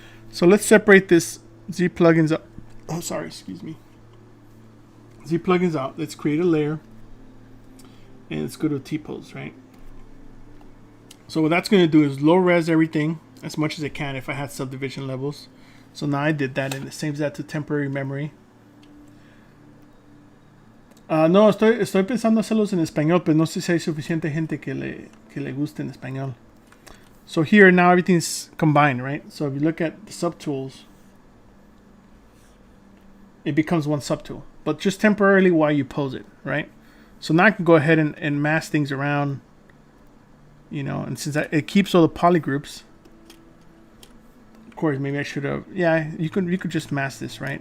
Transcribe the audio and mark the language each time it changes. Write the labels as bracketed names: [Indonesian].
[English] So let's separate this Z plugins up. Oh, sorry, excuse me. Z plugins out. Let's create a layer, and let's go to T-pose, right? So what that's going to do is low res everything as much as it can if I had subdivision levels. So now I did that, and it saves that to temporary memory. [Spanish] No, estoy pensando hacerlos en español, pero no sé si hay suficiente gente que le guste en español. [English] So here now everything's combined, right? So if you look at the subtools, it becomes one subtool, but just temporarily while you pose it, right? So now I can go ahead and mask things around, you know, and since it keeps all the polygroups, of course, maybe I should have, yeah, you could just mask this, right?